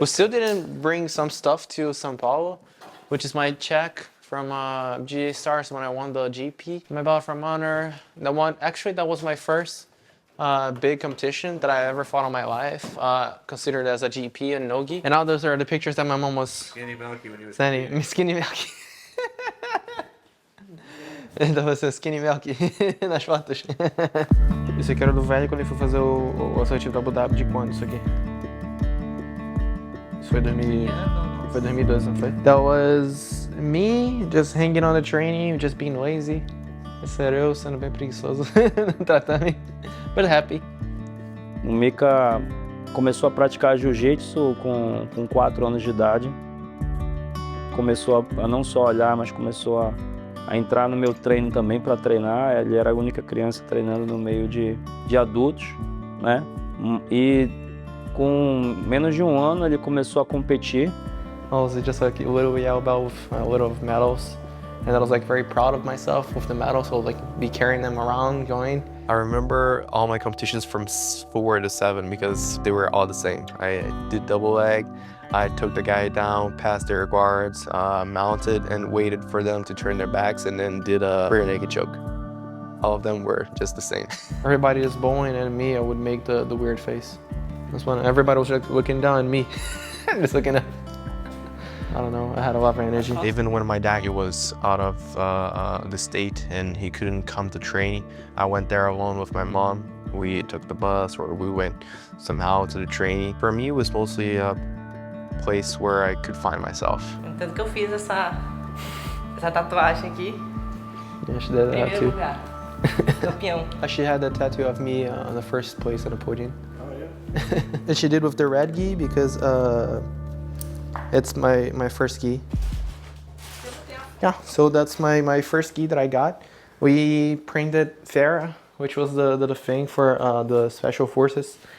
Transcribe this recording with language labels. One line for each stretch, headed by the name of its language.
English: We still didn't bring some stuff to Sao Paulo, which is my check from GA Stars when I won the GP. My belt from Honor. That was my first big competition that I ever fought in my life, considered as a GP in Nogi. And now those are the pictures that my mom was Skinny Milky when you was sending. Skinny Milky.
Portuguese: Então vai ser Skinny Milky nas fotos. Isso aqui era do velho quando ele foi fazer o assertivo da Abu Dhabi. De quando isso aqui? Isso foi 2012, não foi?
English: That was me just hanging on the training, just being lazy.
Portuguese: Esse era eu sendo bem preguiçoso no tatame,
English: but happy.
Portuguese: O Mika começou a praticar jiu-jitsu com 4 anos de idade. Começou a não só olhar, mas começou a entrar no meu treino também para treinar. Ele era a única criança treinando no meio de adultos, né? E com menos de 1 ano ele começou a competir.
English: I was just like a little yellow belt with a little of medals, and I was like very proud of myself with the medals. So like be carrying them around, going. I remember all my competitions from 4 to 7 because they were all the same. I did double leg. I took the guy down, passed their guards, mounted, and waited for them to turn their backs, and then did a rear naked choke. All of them were just the same. Everybody is bowling, and me, I would make the weird face. That's when everybody was like looking down, and me, just looking up. I don't know, I had a lot of energy. Even when my dad was out of the state and he couldn't come to training, I went there alone with my mom. we took the bus or we went somehow to the training. For me, it was mostly a place where I could find myself.
Portuguese: Tanto que eu fiz essa tatuagem aqui.
English: Yeah, she did that
Portuguese: Primeiro
English: too.
Portuguese: lugar. Campeão.
English: She had that tattoo of me on the first place on the podium. Oh yeah. And she did with the red gi because it's my first gi. Yeah, so that's my first gi that I got. We printed Farah, which was the thing for the special forces.